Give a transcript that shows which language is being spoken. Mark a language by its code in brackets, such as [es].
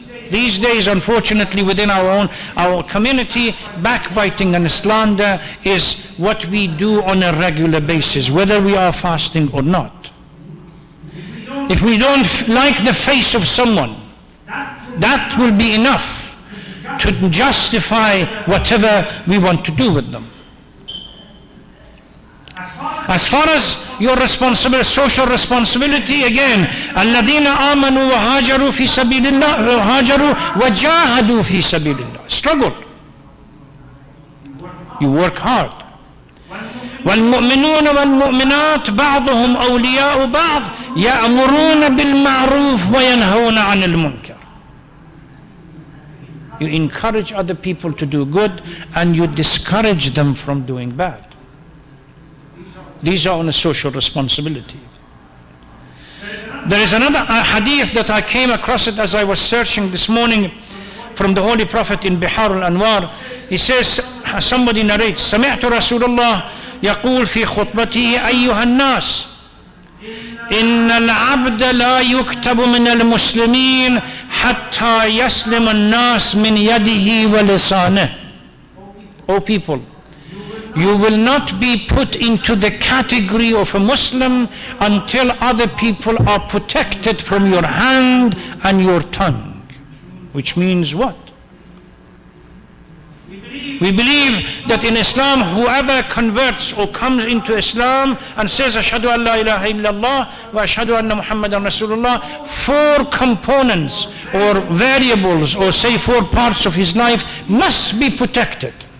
[en] These days, unfortunately, within our community, backbiting and slander is what we do on a regular basis, whether we are fasting or not. If we don't like the face of someone, that will be enough to justify whatever we want to do with them. As far as your social responsibility, again, [ar] الَّذِينَ آمَنُوا وَهَاجَرُوا فِي سَبِيلِ اللَّهِ وَهَاجَرُوا وَجَاهَدُوا فِي سَبِيلِ اللَّهِ. [en] Struggle. You work hard. [ar] وَالْمُؤْمِنُونَ وَالْمُؤْمِنَاتِ بَعْضُهُمْ أَوْلِيَاءُ بَعْضٍ يَأْمُرُونَ بِالْمَعْرُوفِ وَيَنْهَوْنَ عَنِ الْمُنكَرِ. [en] You encourage other people to do good and you discourage them from doing bad. These are on a social responsibility. There is another hadith that I came across it as I was searching this morning from the Holy Prophet in Bihar al-Anwar. He says, somebody narrates, [ar] سمعت رسول الله يقول في خطبته أيها الناس إن العبد لا يكتب من المسلمين حتى يسلم الناس من يده ولسانه. [en] O people, you will not be put into the category of a Muslim until other people are protected from your hand and your tongue. Which means what? We believe that in Islam, whoever converts or comes into Islam and says, Ashhadu an la ilaha illallah wa ashhadu anna Muhammadan Rasulullah, 4 components or variables, or say 4 parts of his life must be protected.